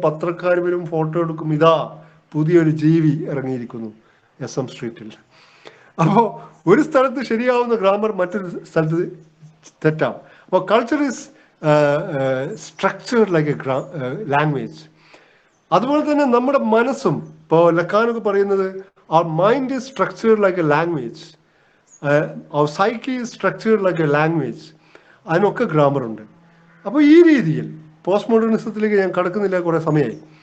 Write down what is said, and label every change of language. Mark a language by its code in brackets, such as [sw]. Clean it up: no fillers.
[ml] പത്രക്കാർ വരും, ഫോട്ടോ എടുക്കും, ഇതാ പുതിയൊരു ജീവി ഇറങ്ങിയിരിക്കുന്നു SM സ്ട്രീറ്റിൽ. അപ്പോൾ ഒരു സ്ഥലത്ത് ശരിയാവുന്ന ഗ്രാമർ മറ്റൊരു സ്ഥലത്ത് തെറ്റാവും. [en] അപ്പോൾ culture is structured like a language. [ml] അതുപോലെ തന്നെ നമ്മുടെ മനസ്സും, ഇപ്പോൾ ലക്കാനൊക്കെ പറയുന്നത് [en] our mind is structured like a language, our psyche is structured like a language. [ml] അതിനൊക്കെ ഗ്രാമർ ഉണ്ട്. അപ്പോൾ ഈ രീതിയിൽ പോസ്റ്റ് മോഡേണിസത്തിലേക്ക് ഞാൻ കടക്കുന്നില്ല, കുറേ സമയമായി.